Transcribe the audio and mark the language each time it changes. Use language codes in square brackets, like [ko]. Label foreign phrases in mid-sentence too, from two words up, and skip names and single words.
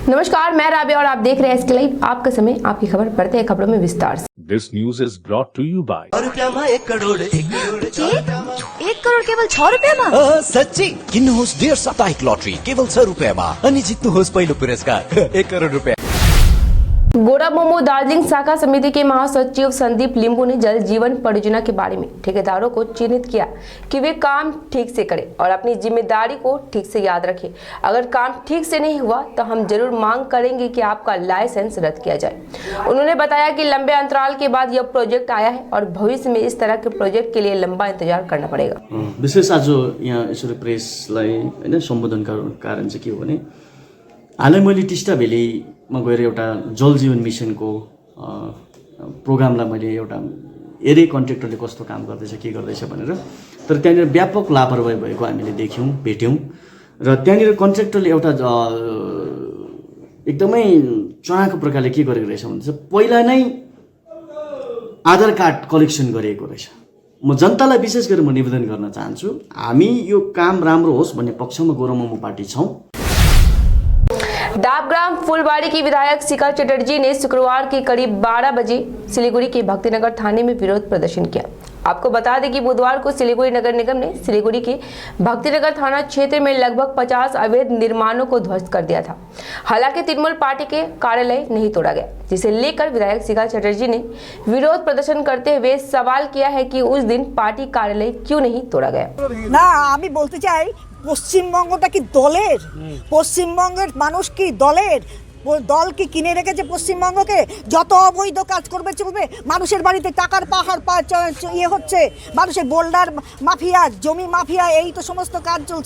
[hi] नमस्कार, मैं राबिया और आप देख रहे हैं एसके लाइव। आपका समय, आपकी खबर। बढ़ते हैं खबरों में विस्तार से। [en] This news is brought to you by [ne] 1 करोड़ केवल 6 रुपियाँमा? सच्ची किन्नुहोस् डेढ साप्ताहिक लटरी केवल 6 रुपियाँमा अनि जित्नुहोस् पहिलो पुरस्कार 1 करोड़ रुपियाँ। [hi] गोरा मोमो दार्जिलिंग शाखा समिति के महासचिव संदीप लिंबू ने जल जीवन परियोजना के बारे में ठेकेदारों को चिन्हित किया कि वे काम ठीक से करें और अपनी जिम्मेदारी को ठीक से याद रखें। अगर काम ठीक से नहीं हुआ तो हम जरूर मांग करेंगे कि आपका लाइसेंस रद्द किया जाए। उन्होंने बताया कि लंबे अंतराल के बाद यह प्रोजेक्ट आया है और भविष्य में इस तरह के प्रोजेक्ट के लिए लंबा इंतजार करना पड़ेगा। [ne] विशेष आज यहाँ यसरी प्रेसलाई हैन सम्बोधन कारण चाहिँ के हो भने हालै मैले टिस्टा भ्यालीमा गएर एउटा जल जीवन मिसनको प्रोग्रामलाई मैले एउटा हेरेँ कन्ट्र्याक्टरले कस्तो काम गर्दैछ के गर्दैछ भनेर। तर त्यहाँनिर व्यापक लापरवाही भएको हामीले देख्यौँ भेट्यौँ र त्यहाँनिर कन्ट्र्याक्टरले एउटा एकदमै चनाको प्रकारले के गरेको रहेछ भने पहिला नै आधार कार्ड कलेक्सन गरेको रहेछ। म जनतालाई विशेष गरेर म निवेदन गर्न चाहन्छु, हामी यो काम राम्रो होस् भन्ने पक्षमा गोरा मोमो पार्टी छौँ। [hi] डाबग्राम फुलबाड़ी की विधायक शिखा चटर्जी ने शुक्रवार के करीब 12 बजे सिलीगुड़ी के भक्तिनगर थाने में विरोध प्रदर्शन किया। आपको बता दें कि बुधवार को सिलीगुड़ी नगर निगम ने सिलीगुड़ी के भक्तिनगर थाना क्षेत्र में लगभग 50 अवैध निर्माणों को ध्वस्त कर दिया था। हालांकि तृणमूल पार्टी के कार्यालय नहीं तोड़ा गया, जिसे लेकर विधायक शिखा चटर्जी ने विरोध प्रदर्शन करते हुए सवाल किया है कि उस दिन पार्टी कार्यालय क्यों नहीं तोड़ा गया। [bn] না আমি বলতে চাই পশ্চিমবঙ্গটা কি দলের? পশ্চিমবঙ্গের মানুষ কি দলের? দল কি কিনে রেখেছে পশ্চিমবঙ্গকে? যত অবৈধ কাজ করবে চলবে। মানুষের বাড়িতে টাকার পাহাড় ইয়ে হচ্ছে, মানুষের বোল্ডার মাফিয়া, জমি মাফিয়া, এই তো সমস্ত কাজ চলছে।